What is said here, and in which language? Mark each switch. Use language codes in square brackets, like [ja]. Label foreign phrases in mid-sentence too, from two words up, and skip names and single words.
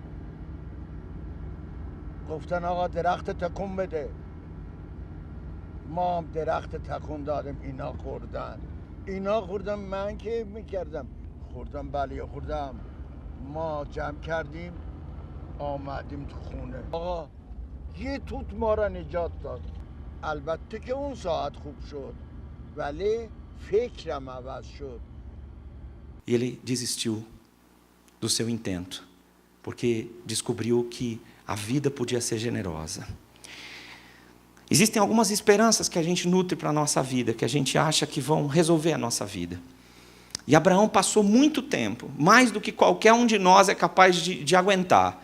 [fa] گفتن آقا درخت تکون بده ما هم درخت تکون دادیم اینا خوردن من که میکردم خوردم بله خوردم ما جمع کردیم آمدیم تو خونه آقا یه توت ما را نجات داد البته که اون ساعت خوب شد ولی فکرم عوض شد. [pt] E ele desistiu do seu intento, porque descobriu que a vida podia ser generosa. Existem algumas esperanças que a gente nutre para a nossa vida, que a gente acha que vão resolver a nossa vida. E Abraão passou muito tempo, mais do que qualquer um de nós é capaz de aguentar.